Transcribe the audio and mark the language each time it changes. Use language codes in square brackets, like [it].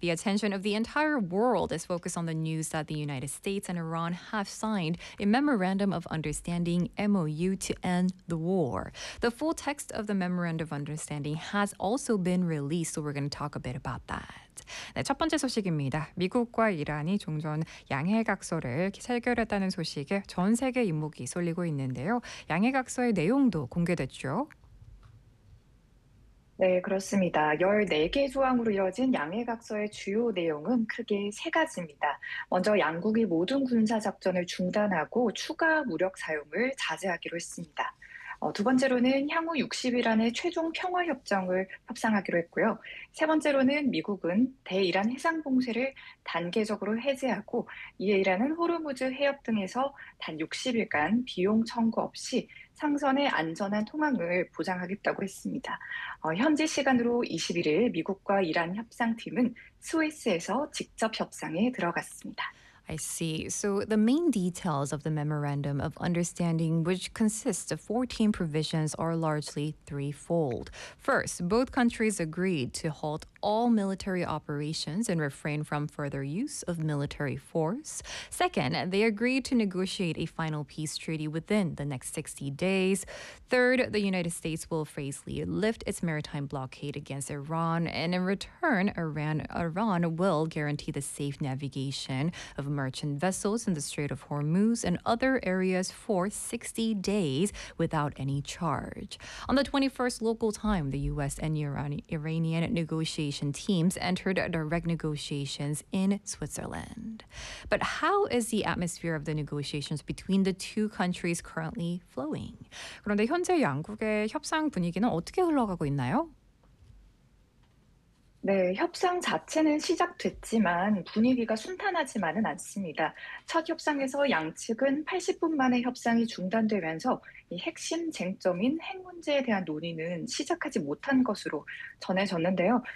[en] The attention of the entire world is focused on the news that the United States and Iran have signed a Memorandum of Understanding, MOU, to end the war. The full text of the Memorandum of Understanding has also been released, so we're going to talk a bit about that. [ko] 네, 첫 번째 소식입니다. 미국과 이란이 종전 양해각서를 체결했다는 소식에 전 세계 이목이 쏠리고 있는데요. 양해각서의 내용도 공개됐죠? 네, 그렇습니다. 14개 조항으로 이뤄진 양해각서의 주요 내용은 크게 세 가지입니다. 먼저 양국이 모든 군사작전을 중단하고 추가 무력 사용을 자제하기로 했습니다. 두 번째로는 향후 60일 안에 최종 평화협정을 협상하기로 했고요. 세 번째로는 미국은 대이란 해상 봉쇄를 단계적으로 해제하고 이에 이란은 호르무즈 해협 등에서 단 60일간 비용 청구 없이 상선의 안전한 통항을 보장하겠다고 했습니다. 현지 시간으로 21일 미국과 이란 협상팀은 스위스에서 직접 협상에 들어갔습니다. [en] I see. So the main details of the Memorandum of Understanding, which consists of 14 provisions, are largely threefold. First, both countries agreed to halt all military operations and refrain from further use of military force. Second, they agreed to negotiate a final peace treaty within the next 60 days. Third, the United States will phasedly lift its maritime blockade against Iran, and in return, Iran will guarantee the safe navigation of merchant vessels in the Strait of Hormuz and other areas for 60 days without any charge. On the 21st local time, the U.S. and Iranian negotiation teams entered direct negotiations in Switzerland. But how is the atmosphere of the negotiations between the two countries currently flowing? [ko] 그런데 현재 양국의 협상 분위기는 어떻게 흘러가고 있나요? 네, 협상 자체는 시작됐지만 분위기가 순탄하지만은 않습니다. 첫 협상에서 양측은 80분 만에 협상이 중단되면서 이 핵심 쟁점인 핵 문제에 대한 논의는 시작하지 못한 것으로 전해졌는데요.